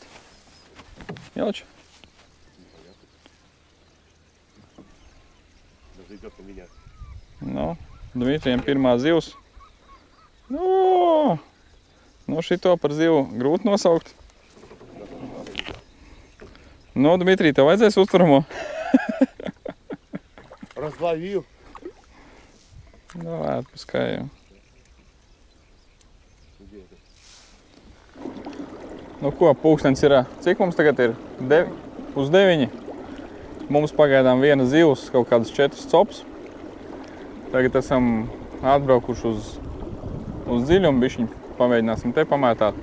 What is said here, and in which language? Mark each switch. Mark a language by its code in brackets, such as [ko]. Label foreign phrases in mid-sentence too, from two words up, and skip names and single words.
[ru] Мелочь? Даже идет на меня. [lv] Nu, Dmitrijam pirmā zivs. Nu, šito par zivu grūti nosaukt. Nu, Dmitrij, tev vajadzēs uzturamo? [ru] Разловил. Давай, отпускай ее. Где это? [lv] Nu ko, pulkstens ir, cik mums tagad ir? Uz 9. Mums pagaidām viena zivs, kaut kādas 4 copas. Tagad esam atbraukuši uz dziļumu bišķiņu, pamēģināsim te pamētāt.